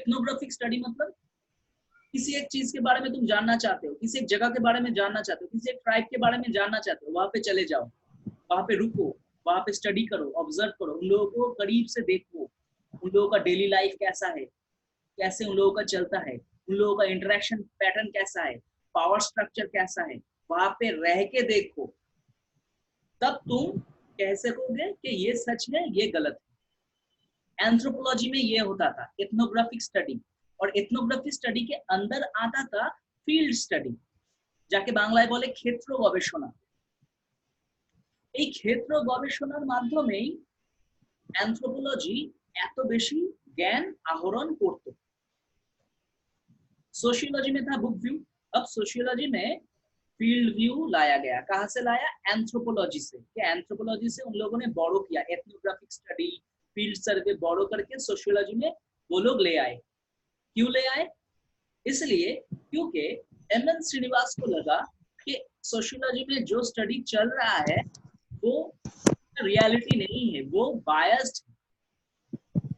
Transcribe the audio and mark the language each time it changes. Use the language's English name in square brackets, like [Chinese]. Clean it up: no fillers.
[Hindi] Ethnographic study मतलब किसी एक चीज के बारे में तुम जानना चाहते हो, किसी एक जगह के बारे में जानना चाहते हो, किसी एक ट्राइब के बारे में जानना चाहते हो, वहां पे चले जाओ, वहां पे रुको, वहां पे स्टडी करो, ऑब्जर्व करो, उन लोगों को करीब से देखो, उन लोगों का डेली लाइफ कैसा है, कैसे उन लोगों का चलता है, उन लोगों का इंटरेक्शन पैटर्न कैसा है, पावर स्ट्रक्चर कैसा है, वहां पे रह के देखो, तब तुम कह सकोगे कि ये सच है, ये गलत है। एंथ्रोपोलॉजी में ये होता था एथनोग्राफिक स्टडी, और एथनोग्राफिक स्टडी के अंदर आता था फील्ड स्टडी, [Bangla] যাকে বাংলায় বলে ক্ষেত্র গবেষণা। এই ক্ষেত্র গবেষণার মাধ্যমেই অ্যানথ্রোপোলজি এত বেশি জ্ঞान आहरण করত। [Hindi] सोशियोलॉजी में था बुक व्यू, अब सोशियोलॉजी में फील्ड व्यू लाया गया। कहां से लाया? एंथ्रोपोलॉजी से। क्या एंथ्रोपोलॉजी से उन लोगों ने बोरो किया, एथनोग्राफिक स्टडी, फील्ड सर्वे बोरो करके सोशियोलॉजी में वो लोग ले आए। क्यों ले आए? इसलिए क्योंकि एमएन श्रीनिवास को लगा कि सोशियोलॉजी में जो स्टडी चल रहा है वो रियलिटी नहीं है, वो बायस्ड है।